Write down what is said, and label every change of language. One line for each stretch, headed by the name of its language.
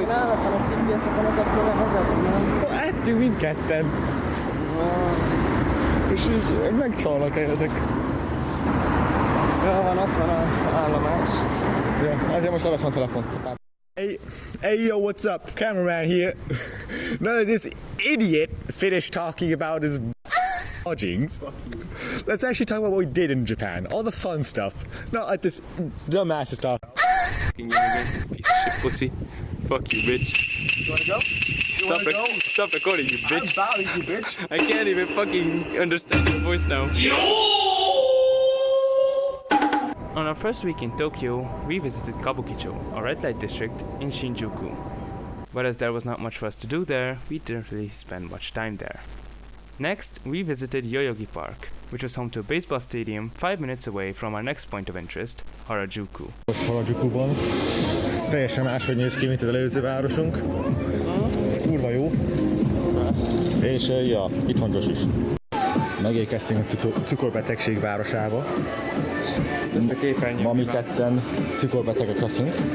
Hungarian: Én állapban a GPS-eket kellene vezetni, nem? Ettünk mindketten. És így megcsalnak ezek. Jó van, ott van az állomás. Ja, azért most leveszem a telefont.
English: Hey yo, what's up? Cameraman here. Now that this idiot finished talking about his lodgings, let's actually talk about what we did in Japan. All the fun stuff. Not like this dumbass stuff. Piece of shit pussy. Fuck you, bitch. You wanna go? Stop recording, you bitch. I'm bowing, you bitch. I can't even fucking understand your voice now. On our first week in Tokyo, we visited Kabukicho, a red light district in Shinjuku. But as there was not much for us to do there, we didn't really spend much time there. Next, we visited Yoyogi Park, which was home to a baseball stadium 5 minutes away from our next point of interest, Harajuku.
Hungarian: Most Harajukuban teljesen máshogy néz ki, mint az előző városunk. Kurva jó. És ja, itt van Josh is. Megérkeztünk a cukorbetegség városába. Ma mi ketten cukorbetegek leszünk.